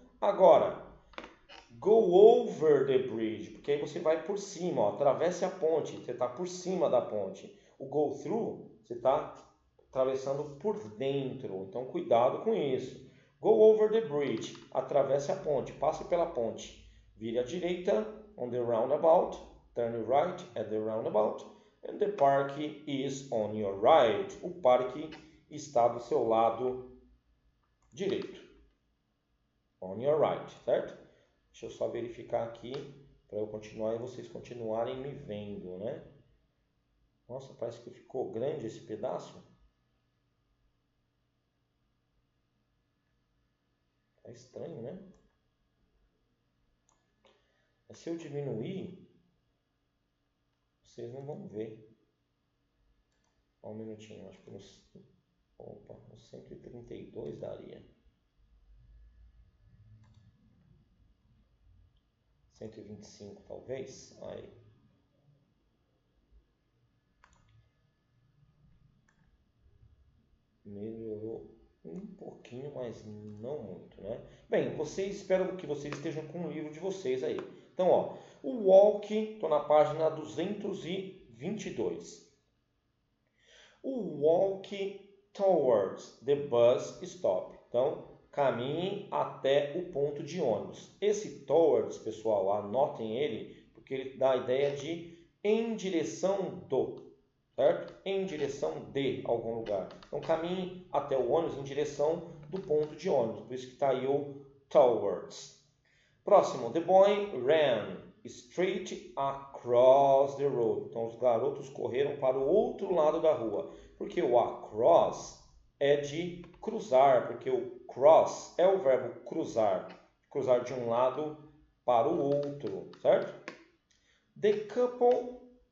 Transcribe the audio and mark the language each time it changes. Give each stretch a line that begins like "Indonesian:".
Portuguese: Agora,
English: go over the bridge,
Portuguese: porque aí você vai por cima, atravesse a ponte, você está por cima da ponte. O go through, você está atravessando por dentro, então cuidado com isso.
English: Go over the bridge,
Portuguese: atravesse a ponte, passe pela ponte. Vire à direita,
English: on the roundabout, turn right at the roundabout, and the park is on your right.
Portuguese: O parque está do seu lado direito.
English: On your right,
Portuguese: certo? Deixa eu só verificar aqui para eu continuar e vocês continuarem me vendo, né? Nossa, parece que ficou grande esse pedaço. Tá estranho, né? Mas se eu diminuir, vocês não vão ver. Só um minutinho, acho que nos 132 daria. 125 talvez. Aí. Melhorou um pouquinho, mas não muito, né? Bem, espero que vocês estejam com o livro de vocês aí. Então, ó, o walk, estou na página 222.
English: O walk towards the bus stop.
Portuguese: Então, caminhe até o ponto de ônibus. Esse towards, pessoal, anotem ele, porque ele dá a ideia de em direção do, certo? Em direção de algum lugar. Então, caminhe até o ônibus em direção do ponto de ônibus. Por isso que está aí o towards. Próximo.
English: The boy ran straight across the road.
Portuguese: Então, os garotos correram para o outro lado da rua. Porque o across é de cruzar. Porque o cross é o verbo cruzar. Cruzar de um lado para o outro, certo? The couple